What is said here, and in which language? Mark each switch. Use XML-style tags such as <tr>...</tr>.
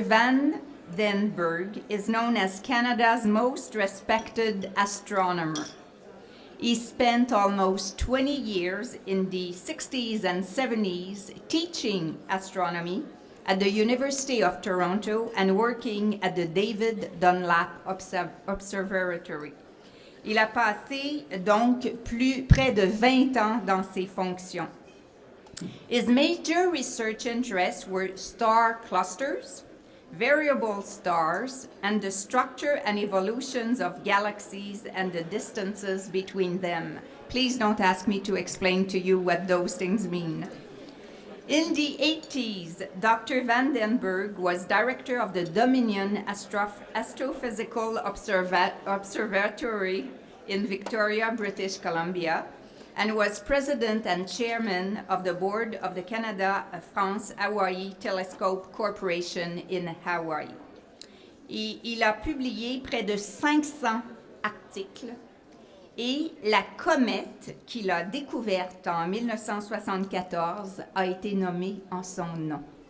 <en>van den Berg is known as Canada's most respected astronomer. He spent almost 20 years in the 60s and 70s teaching astronomy at the University of Toronto and working at the David Dunlap Observatory.</en> <fr>Il a passé donc près de 20 ans dans ces fonctions.</fr> <en>His major research interests were star clusters, variable stars, and the structure and evolutions of galaxies and the distances between them. Please don't ask me to explain to you what those things mean. In the 80s, Dr. van den Berg was director of the Dominion Astrophysical Observatory in Victoria, British Columbia, and was president and chairman of the board of the Canada-France-Hawaii Telescope Corporation in Hawaii.</en> <fr>Il a publié près de 500 articles Et la comète qu'il a découverte en 1974 a été nommée en son nom.</fr>